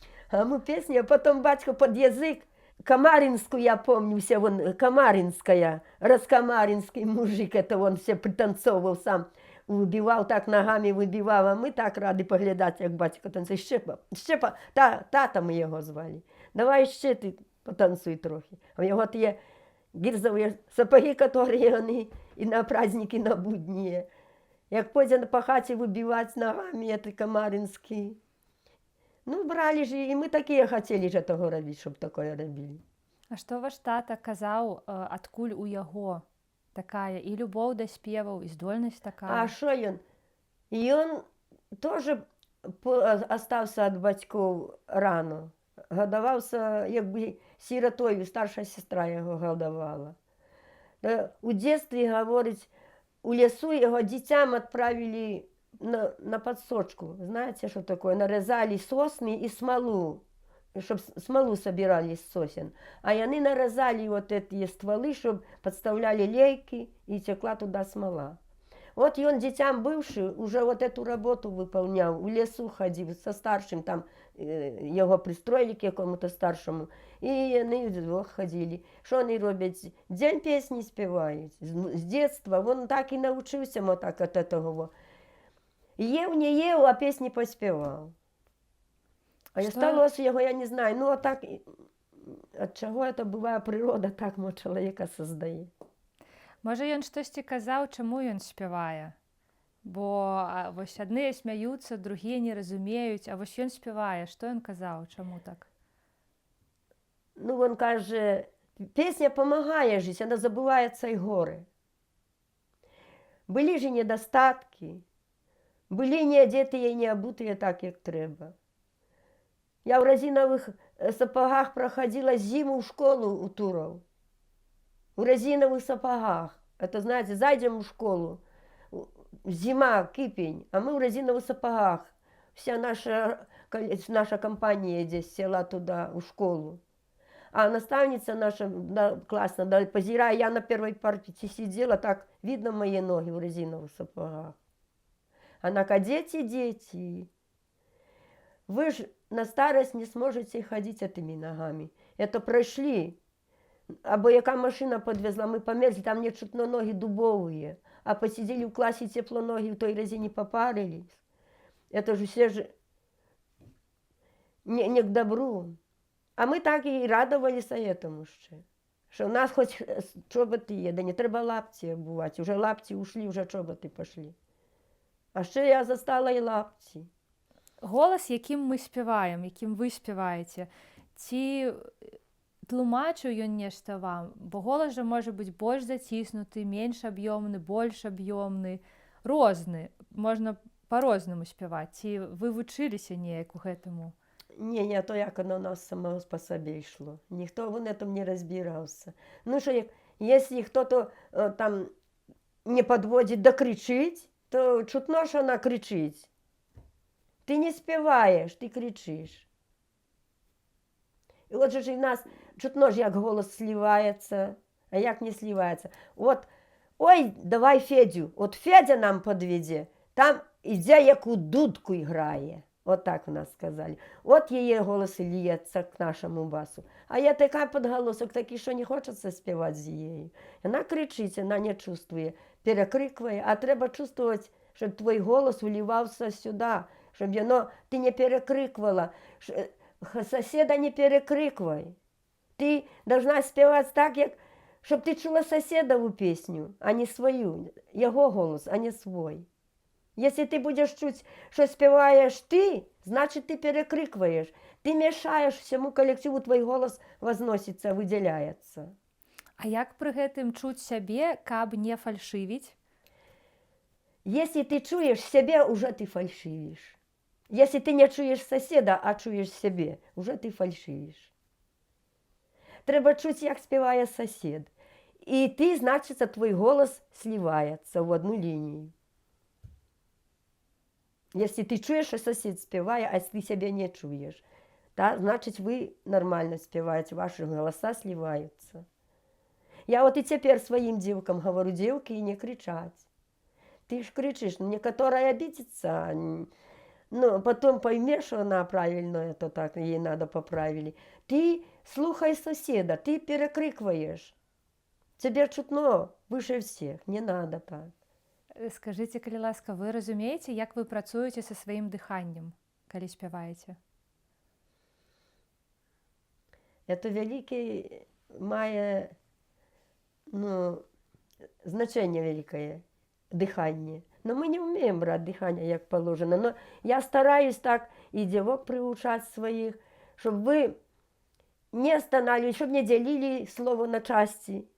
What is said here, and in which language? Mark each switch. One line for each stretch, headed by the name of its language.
Russian: А мы песни, а потом батько под язык, Камаринскую, я помню, все вон, Камаринская, раскамаринский мужик, это он все пританцовывал сам, выбивал так ногами, выбивал, а мы так рады поглядати,
Ukrainian: як батько танцює. Щепа, тата ми його звали. Давай ще ти потанцуй трохи. А в його є гірзові сапоги, які вони і на праздники, і на будні. Як пойде по хаті вибивати ногами, це Камаринський.
Russian: Ну, брали же, и мы такие хотели же того робить, чтобы такое робили.
Belarusian: А што ваш тата казаў, адкуль у яго такая і любоў да спеваў, і здольнасць такая?
Russian: А что он? И он тоже остался от батьков рано. Годовался, як бы сиротою, старшая сестра его годовала. У детстве, говорить, у лесу его детям отправили на подсочку. Знаете, что такое? Нарезали сосны и смолу, чтобы смолу собирали из сосен. А они нарезали вот эти стволы, чтобы подставляли лейки, и текла туда смола. Вот и он детям бывший уже вот эту работу выполнял, в лесу ходил со старшим, там его пристроили к какому-то старшему, и они вдвох ходили. Что они робят? День песни спевают. С детства он так и научился вот так от этого. Ев, не ев, а песни поспевал. А Что? осталось его, я не знаю, ну а так, от чого это бывает, природа так мо чоловіка создає.
Belarusian: Можа, ён штосьці казаў, чаму ён спявае? Бо вось адныя смяюцца, другія не разумеюць, а вось ён спявае. Што ён казаў, чаму так?
Russian: Ну, он каже, песня помогает жить, она забывается и горы. Были же недостатки, были не одетые и не обутые так, як треба. Я в резиновых сапогах проходила зиму в школу у Туров. В резиновых сапогах. Это, знаете, зайдем в школу, зима, кипень, а мы в резиновых сапогах. Вся наша компания здесь села туда, в школу. А наставница наша классная, позирая, я на первой парте сидела, так видно мои ноги в резиновых сапогах. Она говорит, дети, вы же на старость не сможете ходить этими ногами. Это прошли. Або яка машина подвезла, мы померзли, там не чутно ноги дубовые. А посидели в классе тепло, ноги в той резине попарились. Это же все же не к добру.
Ukrainian: А ми так і радувалися этому ще. Що в нас хоч чоботи є, да не треба лапті обувати. Уже лапті ушли, вже чоботи пішли. А ще я застала і лапці. Голос, яким ми співаємо, яким ви співаєте,
Belarusian: ці тлумачу ён нешта вам, бо голос же може бути больш заціснуты, менш аб'ёмны, больш аб'ёмны, розны, можна па-рознаму спяваць. Ці вы вучыліся неяк у гэтаму?
Ukrainian: Не, то як воно у нас самого по собі йшло. Ніхто в этом не розбирався. Ну що, якщо хтось там не підводить да кричить, то чутно, що вона кричить. Ти не співаєш, ти кричиш. І от же ж і в нас чутно ж, як голос сливається, а як не сливається. От, ой, давай Федю, от Федя нам підведе, там іде, яку дудку грає. От так у нас сказали. От її голос лється к нашому басу. А я така підголосок, такий, що не хочеться співати з її. Вона кричить, вона не чувствує, перекрикує, а треба чувствувати, щоб твій голос вливався сюди, щоб воно, ти не перекрикувала, сусіда не перекрикуй. Ти должна співати так, як, щоб ти чула сусідову пісню, а не свою, його голос, а не свій.
Russian: Если ты будешь чуть, что спеваешь ты, значит, ты перекрикиваешь. Ты мешаешь всему коллективу, твой голос возносится, выделяется.
Belarusian: А як пры гэтым чуць сябе, каб не фальшывіць?
Russian: Если ты чуешь себе, уже ты фальшивишь. Если ты не чуешь соседа, а чуешь себе, уже ты фальшивишь. Треба чуть, як спеває сосед. И ты, значит, твой голос сливается в одну линию. Если ты чуешь, что сосед спевает, а ты себя не чуешь, да, значит, вы нормально спеваете, ваши голоса сливаются. Я вот и теперь своим девкам говорю, девки, не кричать. Ты ж кричишь, некоторая обидится, но потом поймешь, что она правильно, это так, ей надо поправили. Ты слухай соседа, ты перекрикиваешь. Тебе чутно выше всех, не надо так.
Belarusian: Скажыце, калі ласка, вы разумееце, як вы працуеце са сваім дыханнем, калі спяваеце?
Russian: Это великое мае, ну, значение великое, дыхание. Но мы не умеем брать дыхание, как положено. Но я стараюсь так и девок приучать своих, чтобы вы не останавливались, чтобы не делили слово на части.